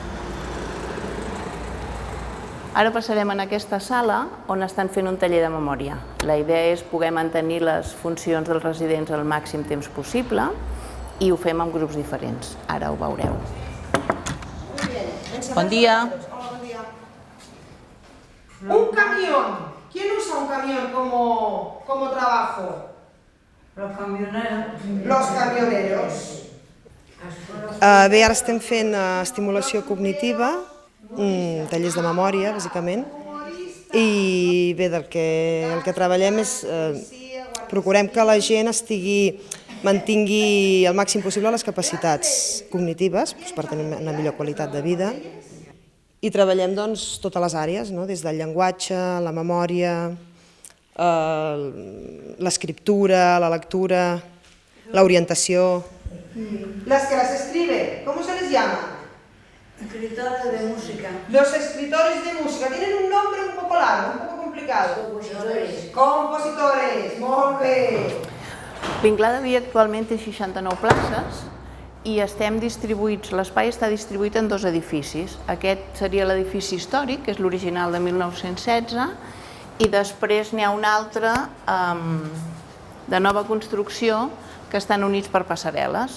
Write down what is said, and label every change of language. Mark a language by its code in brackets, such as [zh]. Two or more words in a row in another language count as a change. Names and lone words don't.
[ca] Ara passarem en aquesta sala on estan fent un taller de memòria. La idea és poder mantenir les funcions dels residents el màxim temps possible i ho fem en grups diferents. Ara ho veureu. Bon dia. [es] Un camión. ¿Quién usa un camión como trabajo? Los camioneros. Los camioneros. [ca] Bé, ara estem fent estimulació cognitiva, tallers de memòria, bàsicament, i bé, el que treballem és procurem que la gent mantingui el màxim possible les capacitats cognitives per tenir una millor qualitat de vida, i treballem totes les àrees, des del llenguatge, la memòria, l'escriptura, la lectura, l'orientació. [es] Las que las escriben, ¿cómo se les llama? Escritores de música. Los escritores de música tienen un nombre un poco largo, un poco complicado. Compositores. Compositores, [ca] molt bé. L'Inglar de Via actualment té 69 places i estem distribuïts, l'espai està distribuït en dos edificis. Aquest seria l'edifici històric, que és l'original de 1916, i després n'hi ha un altre de nova construcció que estan units per passarel·les.